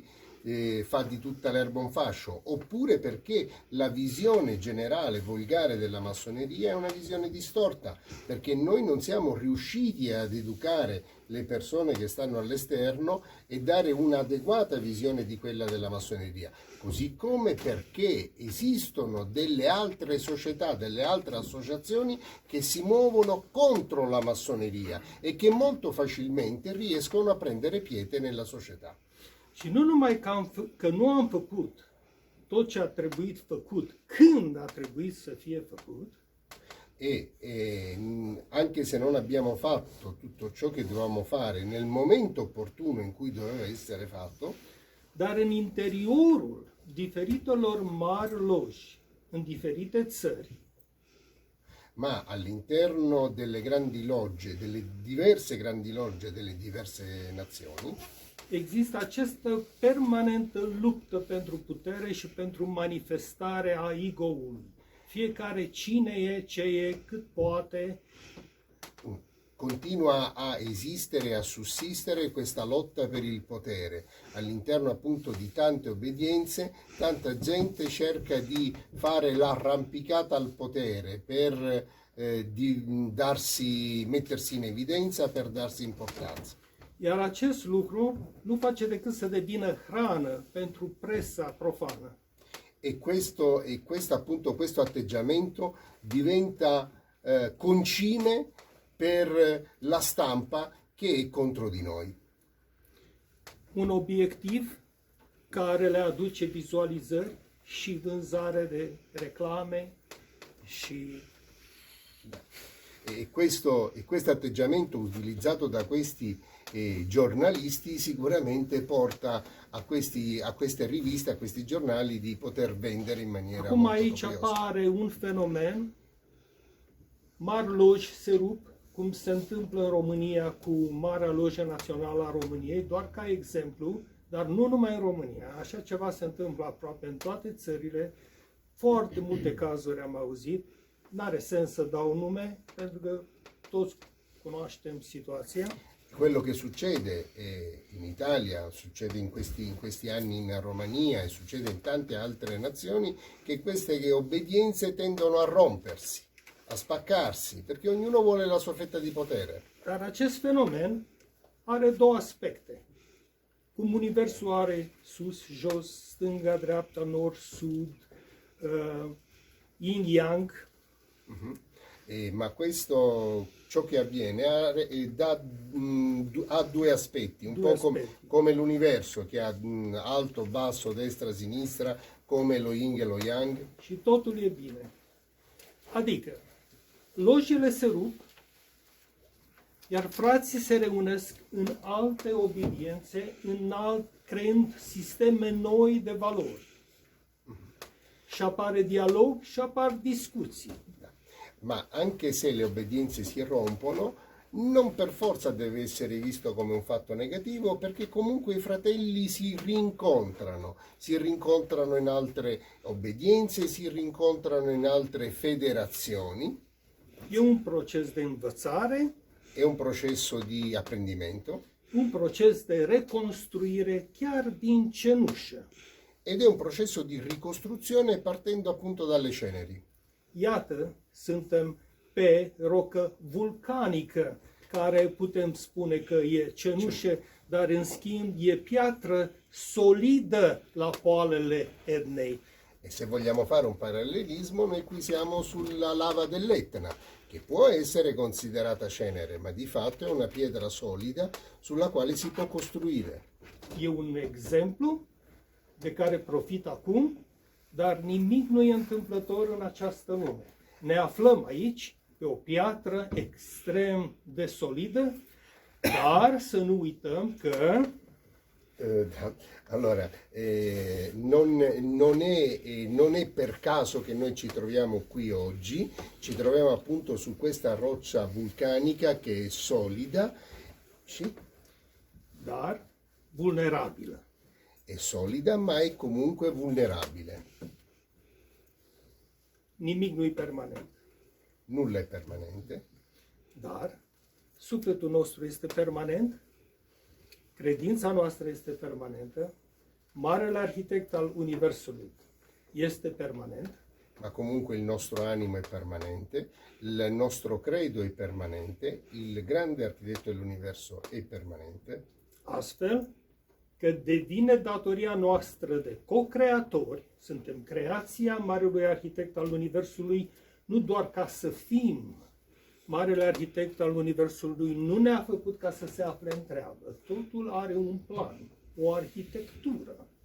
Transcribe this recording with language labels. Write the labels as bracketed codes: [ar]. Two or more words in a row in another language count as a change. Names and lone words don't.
[it] fa di tutta l'erba un fascio, oppure perché la visione generale volgare della massoneria è una visione distorta, perché noi non siamo riusciti ad educare le persone che stanno all'esterno e dare un'adeguata visione di quella della massoneria, così come perché esistono delle altre società, delle altre associazioni che si muovono contro la massoneria e che molto facilmente riescono a prendere piede nella società. [ro] Și nu numai că nu am făcut tot ce a trebuit făcut când a trebuit să fie făcut, [it] E anche se non abbiamo fatto tutto ciò che dovevamo fare nel momento opportuno in cui doveva essere fatto, [ro] dar în interiorul diferitelor mari loji, în diferite țări, [it] ma all'interno delle grandi logge, delle diverse grandi logge delle diverse nazioni, [ro] există această permanentă luptă pentru putere și pentru manifestare a ego-ului. Fiecare cine e, ce e, cât poate. [it] continua a esistere, a sussistere questa lotta per il potere. All'interno appunto di tante obbedienze, tanta gente cerca di fare l'arrampicata al potere per mettersi in evidenza, per darsi importanza. [ro] Iar acest lucru nu face decât să devină hrană pentru presa profană. [it] E questo appunto questo atteggiamento diventa concime per la stampa che è contro di noi. [ro] Un obiectiv care le aduce vizualizări și vânzare de reclame și [it] E questo atteggiamento utilizzato da questi giornalisti sicuramente porta a queste riviste, a questi giornali di poter vendere in maniera [ro] acum [it] molto [ro] aici [it] copiosa. [ro] apare un fenomen, mari loji se rup, cum se întâmplă în România cu Marea Lojă Națională a României, doar ca exemplu, dar nu numai în România. Așa ceva se întâmplă aproape în toate țările, foarte multe cazuri am auzit, n-are sens să dau nume, pentru că toți cunoaștem situația. [it] Quello che succede in Italia, succede in questi anni in Romania e succede in tante altre nazioni, che queste obbedienze tendono a rompersi, a spaccarsi, perché ognuno vuole la sua fetta di potere. [ro] Dar acest fenomen are două aspecte. Cum universul are sus, jos, stânga, dreapta, nord, sud, yin-yang, [it] Ma questo, ciò che avviene ha due aspetti, un Due po' aspetti. come l'universo che ha alto, basso, destra, sinistra, come lo yin e lo yang. [ro] și totul e bine. Adică, lojile se rup, iar frații se reunesc în alte obediențe, creând sisteme noi de valori. Și apare dialog și apar discuții. [it] Ma anche se le obbedienze si rompono, non per forza deve essere visto come un fatto negativo, perché comunque i fratelli si rincontrano in altre obbedienze, si rincontrano in altre federazioni. [ro] E un proces de învățare, [it] È un processo di apprendimento [ro] un proces de reconstruire chiar din cenușă. [it] ed è un processo di ricostruzione partendo appunto dalle ceneri. [ro] Iată, suntem pe rocă vulcanică care putem spune că e cenușă, dar în schimb e piatră solidă la poalele Etnei. [it] E se vogliamo fare un parallelismo, noi qui siamo sulla lava dell'Etna, che può essere considerata cenere, ma di fatto è una pietra solida sulla quale si può costruire. [ro] E un exemplu de care profit acum, dar nimic nu e întâmplător în această lume. Ne aflăm aici pe o piatră extrem de solidă, dar să nu uităm că [it] Allora, non è per caso che noi ci troviamo qui oggi, ci troviamo appunto su questa roccia vulcanica che è solida, sì? [ro] dar vulnerabilă. [it] È solida ma è comunque vulnerabile, [ro] Nimic nu-i permanent. [it] nulla è permanente, [ro] Dar sufletul nostru este permanent, credința noastră este permanentă, Marele Arhitect al Universului este permanent, [it] ma comunque il nostro animo è permanente, il nostro credo è permanente, il grande architetto dell'universo è permanente, [ro] astfel că devine datoria noastră de co-creatori, suntem creația Marelui Arhitect al Universului, nu doar ca să fim. Marele Arhitect al Universului nu ne-a făcut ca să se afle în treabă. Totul are un plan, o arhitectură.